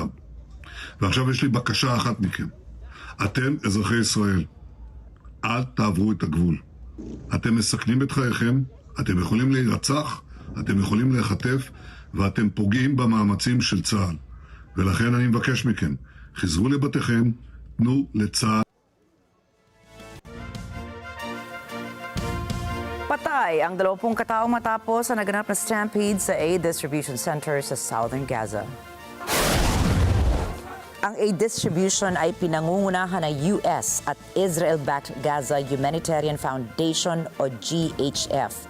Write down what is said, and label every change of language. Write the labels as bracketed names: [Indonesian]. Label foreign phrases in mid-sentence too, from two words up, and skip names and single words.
[Hebrew] ועכשיו יש לי בקשה אחת מכם. אתם, אזרחי ישראל, אל תעברו את הגבול. אתם מסכנים את חייכם, אתם יכולים להירצח, אתם יכולים להיחטף, ואתם פוגעים במאמצים של צה"ל. ולכן אני מבקש מכם, חזרו לבתיכם, תנו לצה"ל. [Filipino] Patay ang 20 kataong matapos ang naganap na stampede sa [English] aid distribution center [Filipino] sa Southern Gaza. Ang [English] aid distribution [Filipino] ay pinangungunahan ng US at Israel-backed Gaza Humanitarian Foundation o GHF.